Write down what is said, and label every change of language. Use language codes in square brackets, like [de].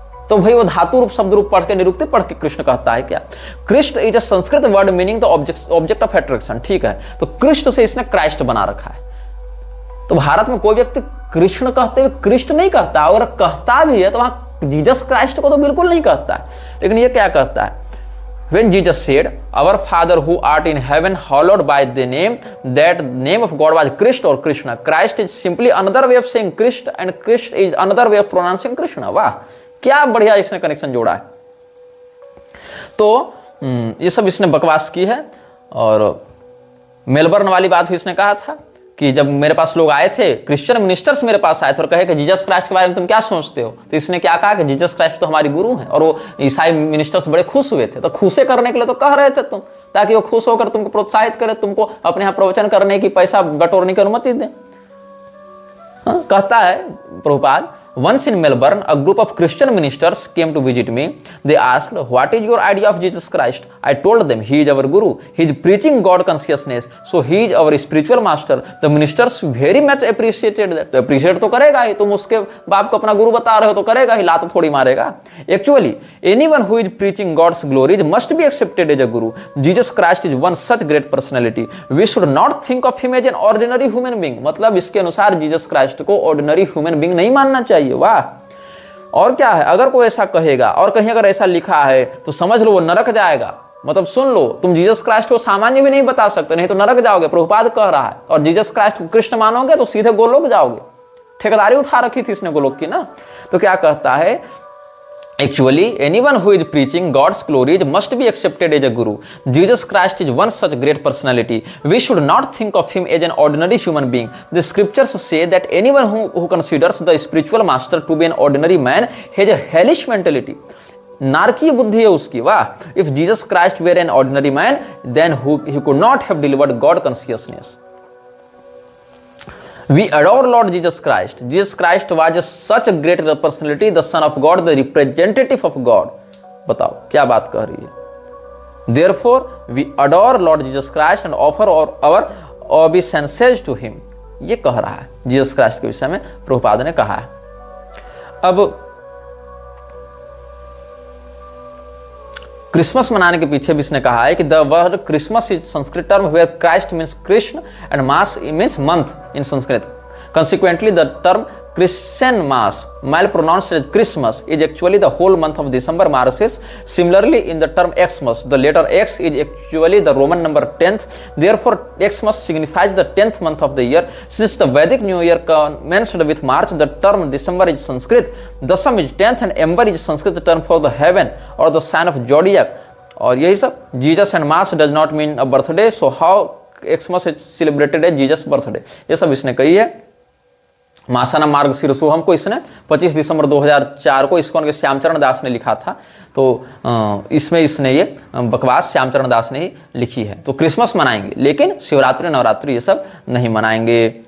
[hi] तो भाई वो धातु रूप शब्द रूप पढ़ के निरुक्ति पढ़ के कृष्ण कहता है क्या? [en] Krishna is a Sanskrit word meaning the object of attraction. [hi] ठीक है, तो कृष्ण से इसने क्राइस्ट बना रखा है। तो भारत में कोई व्यक्ति कृष्ण कहते हुए कृष्ण नहीं कहता, अगर कहता भी है तो वहां जीसस क्राइस्ट को तो बिल्कुल नहीं कहता है। लेकिन ये क्या कहता है, [en] When Jesus said, "Our Father who art in heaven, hallowed by thy name," that name of God was Christ or Krishna. Christ is simply another way of saying Christ, and Christ is another way of pronouncing Krishna. [hi] वाह, क्या बढ़िया इसने connection जोड़ा है। तो ये सब इसने बकवास की है। और मेलबर्न वाली बात भी इसने कहा था कि जब मेरे पास लोग आए थे, क्रिश्चियन मिनिस्टर्स मेरे पास आए थे और कहे कि जीसस क्राइस्ट के बारे में तुम क्या सोचते हो, तो इसने क्या कहा कि जीसस क्राइस्ट तो हमारी गुरु हैं। और वो ईसाई मिनिस्टर्स बड़े खुश हुए थे। तो खुशे करने के लिए तो कह रहे थे तुम, ताकि वो खुश होकर तुमको प्रोत्साहित करे, तुमको अपने यहाँ प्रवचन करने की, पैसा बटोरने की अनुमति दे। कहता है Prabhupada, [en] once in Melbourne, a group of Christian ministers came to visit me. They asked, "What is your idea of Jesus Christ?" I told them, "He is our guru. He is preaching God consciousness. So he is our spiritual master." The ministers very much appreciated that. [hi] तो appreciate तो करेगा ही, तुम उसके बाप को अपना गुरु बता रहे हो तो करेगा ही, लात थोड़ी मारेगा। [en] Actually, anyone who is preaching God's glories must be accepted as a guru. Jesus Christ is one such great personality. We should not think of him as an ordinary human being. [hi] मतलब इसके अनुसार Jesus Christ को [en] ordinary human being [hi] नहीं मानना चाहिए। वाह, और क्या है, अगर कोई ऐसा कहेगा और कहीं अगर ऐसा लिखा है तो समझ लो वो नरक जाएगा। मतलब सुन लो, तुम जीसस क्राइस्ट को सामान्य भी नहीं बता सकते, नहीं तो नरक जाओगे। प्रभुपाद कह रहा है, और जीसस क्राइस्ट को कृष्ण मानोगे तो सीधे गोलोक जाओगे। ठेकेदारी उठा रखी थी इसने गोलोक की ना। [en] तो क्या कहता है, Actually, anyone who is preaching God's glories must be accepted as a guru. Jesus Christ is one such great personality. We should not think of him as an ordinary human being. The scriptures say that anyone who considers the spiritual master to be an ordinary man has a hellish mentality. [hi] नारकीय बुद्धि है उसकी। [en] वाह, if Jesus Christ were an ordinary man, then he could not have delivered God consciousness. We adore Lord Jesus Christ. Jesus Christ was such a great personality, the Son of God, the representative of God. [hi] बताओ क्या बात कह रही है। [en] Therefore, we adore Lord Jesus Christ and offer our obeisances to him. [hi] ये कह रहा है जीसस क्राइस्ट के विषय में प्रभुपाद ने कहा है। अब क्रिसमस मनाने के पीछे भी इसने कहा है कि [en] The word Christmas is Sanskrit term where Christ means Krishna and mass means month in Sanskrit. Consequently, the term Christian Mass, while pronounced as Christmas, is actually the whole month of December Marches. Similarly, in the term Xmas, the letter X is actually the Roman number 10th. Therefore, Xmas signifies the 10th month of the year. Since the Vedic New Year commenced with March, the term December is Sanskrit. Dasam is 10th and Ember is Sanskrit term for the heaven or the sign of zodiac. [hi] और यही सब [en] Jesus and Mass does not mean a birthday. So how Xmas is celebrated as Jesus birthday? [hi] ये सब इसने कही है। मासाना मार्ग शीर्षोहम को इसने 25 दिसंबर 2004 को इस्कॉन के श्यामचरण दास ने लिखा था। तो इसमें इसने ये बकवास श्यामचरण दास ने ही लिखी है। तो क्रिसमस मनाएंगे लेकिन शिवरात्रि नवरात्रि ये सब नहीं मनाएंगे।